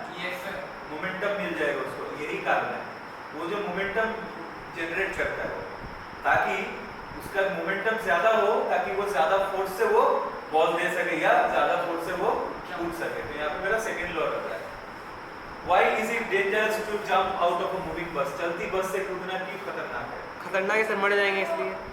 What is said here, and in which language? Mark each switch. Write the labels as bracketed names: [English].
[English] Yes, sir. [Hindi] Momentum मिल जाएगा उसको, यही कारण है। वो जो मोमेंटम जनरेट करता है, ताकि उसका मोमेंटम ज़्यादा हो, ताकि वो ज़्यादा फोर्स से वो बॉल दे सके या ज़्यादा फोर्स से वो कूद सके। तो यहाँ पे मेरा सेकेंड लॉ रहता है। [English] Why is it dangerous to jump out of a moving bus? [Hindi] चलती बस से कूदना क्यों खतरनाक है? खतरनाक है सर, मर जाएंगे इसलिए।